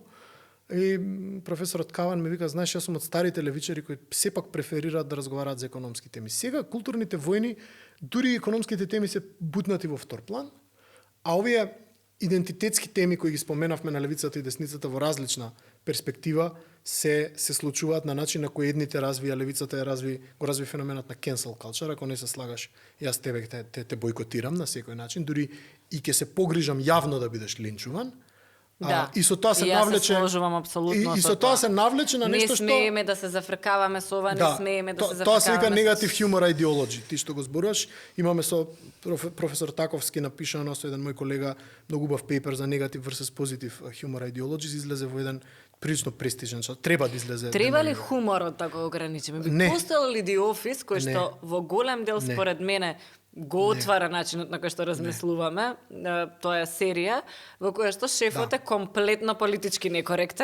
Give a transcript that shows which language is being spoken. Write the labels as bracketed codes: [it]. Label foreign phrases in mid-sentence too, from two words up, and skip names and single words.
[mk] И професорот Каван ми вика, знаеш, јас сум од старите левичари кои сепак преферираат да разговараат за економски теми. Сега културните војни, дури економските теми се бутнати во втор план, а овие идентитетски теми кои ги споменавме на левицата и десницата во различна перспектива се случуваат на начин на кој едните развија, левицата го разви феноменот на [en] cancel culture, [mk] ако не се слагаш, јас тебе те бойкотирам на секој начин, дури и ќе се погрижам јавно да бидеш линчуван. Да. И со тоа се навлече. Јас се сложувам апсолутно и со тоа се навлече на нешто што не смееме да се зафркаваме со ова, не смееме да се зафркаваме. Тоа се вика негатив [en] humor ideology, [mk] ти што го зборуваш. Имаме со професор Таковски напишано со еден мој колега многу убав пейпер за негатив [en] versus positive humor ideologies, [mk] излезе во еден прилично престижен час. Треба да излезе. Треба ли хуморот да го ограничиме? Би постоел ли The Office, кој што во голем дел според мене го отвара начинот на кој што размислуваме. Тоа е серија во која што шефот е комплетно политички некоректен.